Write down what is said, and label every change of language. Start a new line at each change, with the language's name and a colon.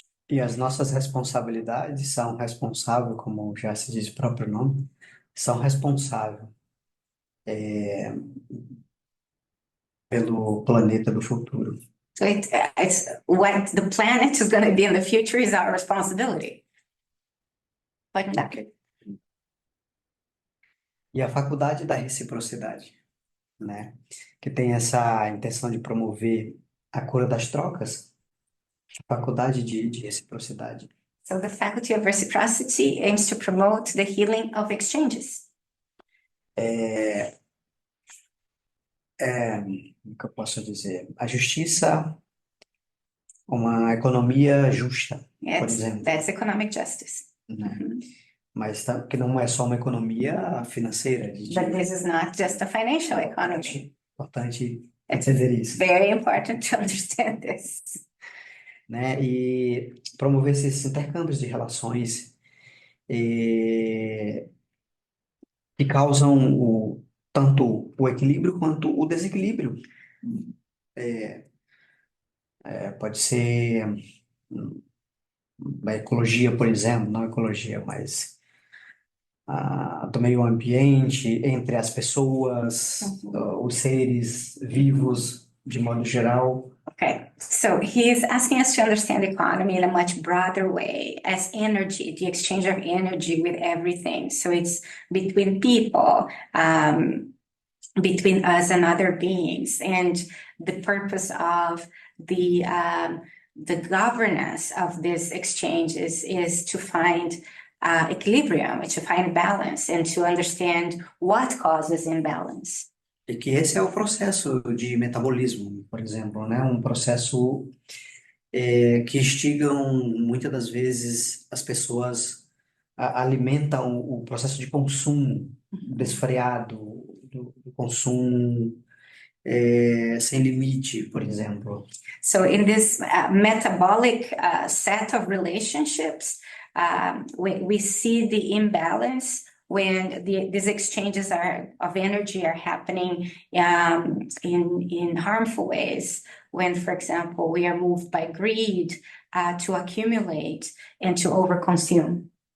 Portuguese: E as nossas responsabilidades são responsável, como já se diz o próprio nome, são responsável pelo planeta do futuro.
English: So it's what the planet is going to be in the future is our responsibility. Like that.
Portuguese: E a faculdade da reciprocidade, né? Que tem essa intenção de promover a cura das trocas, a faculdade de reciprocidade.
English: So the faculty of reciprocity aims to promote the healing of exchanges.
Portuguese: Como que eu posso dizer? A justiça, uma economia justa, por exemplo,
English: That's economic justice.
Portuguese: né? Mas que não é só uma economia financeira,
English: But this is not just a financial economy.
Portuguese: importante
English: It's
Portuguese: entender isso,
English: very important to understand this.
Portuguese: né? E promover esses intercâmbios de relações que causam tanto o equilíbrio quanto o desequilíbrio. Pode ser a ecologia, por exemplo, não ecologia, mas do meio ambiente, entre as pessoas, os seres vivos, de modo geral.
English: Okay, so he is asking us to understand the economy in a much broader way as energy, the exchange of energy with everything. So it's between people, between us and other beings, and the purpose of the governance of these exchanges is to find equilibrium, to find balance, and to understand what causes imbalance.
Portuguese: E que esse é o processo de metabolismo, por exemplo, né? Um processo que instigam, muitas das vezes, as pessoas alimentam o processo de consumo desfreado, do consumo sem limite, por exemplo.
English: So in this metabolic set of relationships, we see the imbalance when these exchanges of energy are happening in harmful ways. When, for example, we are moved by greed to accumulate and to overconsume.